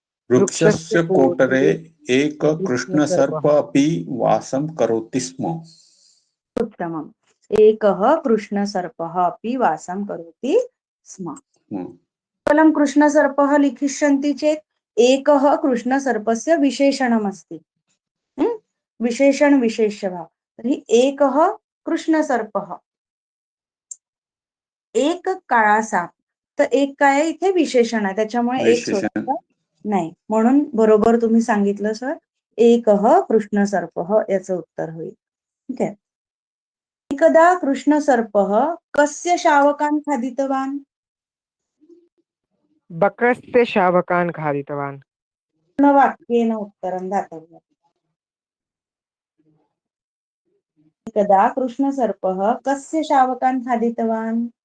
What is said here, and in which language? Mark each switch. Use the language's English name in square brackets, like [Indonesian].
[Sanskrit] वृक्षस्य कोटरे एक कृष्णसर्प अपि वासं करोति स्म. उत्तमम्, एकः कृष्णसर्पः अपि वासं करोति स्म. केवलं कृष्णसर्पः लिखिष्यन्ति चेत् एकः कृष्णसर्पस्य विशेषणमस्ति, विशेषण विशेष्यभाव. [Marathi] तर्हि [Sanskrit] एकः कृष्णसर्पः, [Marathi] एक काळा साप, तर एक काय आहे इथे विशेषण आहे, त्याच्यामुळे एक सोडतं नाही, म्हणून बरोबर तुम्ही सांगितलं सर, एकः कृष्णसर्पः याचं उत्तर होईल. ठीक आहे. [Sanskrit] एकदा कृष्णसर्पः कस्य शावकान् खादितवान्? बकस्य शावकान् खादितवान्. वाक्येन उत्तरं दातव्यम्. एकदा कृष्णसर्पः कस्य शावकान् खादितवान्?